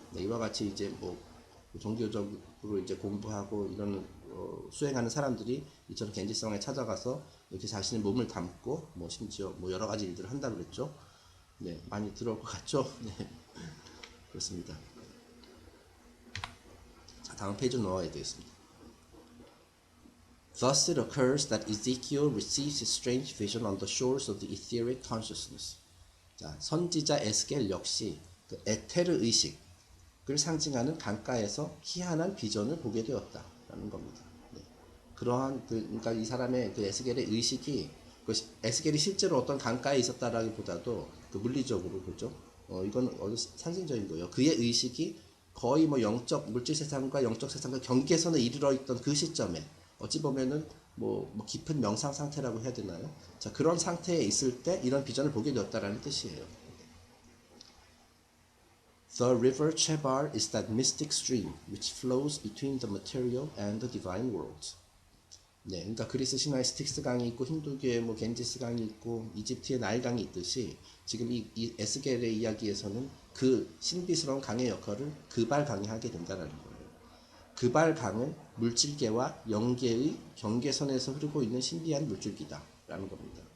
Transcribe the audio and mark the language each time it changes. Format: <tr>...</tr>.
<ko>네, 이와 같이 이제 뭐 종교적으로 이제 공부하고 이런 수행하는 사람들이 이처럼 겐지스 강에 찾아가서 이렇게 자신의 몸을 담고 뭐 심지어 뭐 여러 가지 일들을 한다 그랬죠. 네, 많이 들어올 것 같죠? 네, 그렇습니다. 자, 다음 페이지 넘어가야 되겠습니다.</ko> <en>Thus it occurs that Ezekiel receives his strange vision on the shores of the etheric consciousness.</en> <ko>자, 선지자 에스겔 역시 그 에테르 의식을 상징하는 강가에서 희한한 비전을 보게 되었다라는 겁니다. 네. 그러한 그러니까 이 사람의 그 에스겔의 의식이 에스겔이 실제로 어떤 강가에 있었다라기보다도 그 물리적으로 그죠? 이건 상징적인 거예요. 그의 의식이 거의 뭐 영적 물질 세상과 영적 세상과 경계선에 이르러 있던 그 시점에 어찌 보면은 뭐 깊은 명상 상태라고 해야 되나요? 자, 그런 상태에 있을 때 이런 비전을 보게 되었다라는 뜻이에요.</ko> <en>The river Chebar is that mystic stream which flows between the material and the divine worlds.</en> <ko>네, 그러니까 그리스 신화에 스틱스 강이 있고 힌두교에 뭐 겐지스 강이 있고 이집트에 나일 강이 있듯이 지금 이 에스겔의 이야기에서는 그 신비스러운 강의 역할을 그발 강이 하게 된다는 거예요. 그발 강은 물질계와 영계의 경계선에서 흐르고 있는 신비한 물줄기다라는 겁니다.</ko>